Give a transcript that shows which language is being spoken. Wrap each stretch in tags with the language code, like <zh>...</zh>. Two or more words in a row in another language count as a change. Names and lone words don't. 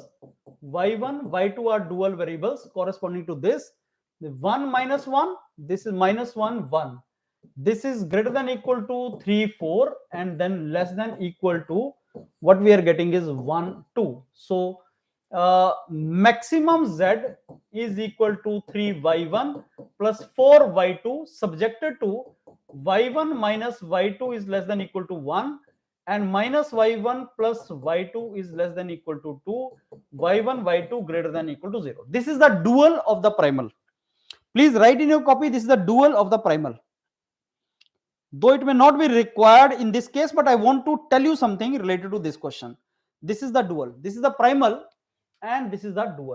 <en>Y1, y2 are dual variables corresponding to this. The 1 minus 1, this is minus 1, 1. This is greater than equal to 3, 4, and then less than equal to, what we are getting is 1, 2. So maximum z is equal to 3y1 plus 4y2 subjected to y1 minus y2 is less than equal to 1 and minus y1 plus y2 is less than equal to 2, y1, y2 greater than equal to 0. This is the dual of the primal. Please write in your copy, this is the dual of the primal. though it may not be required in this case, but I want to tell you something related to this question. This is the dual, this is the primal, and this is the dual.</en>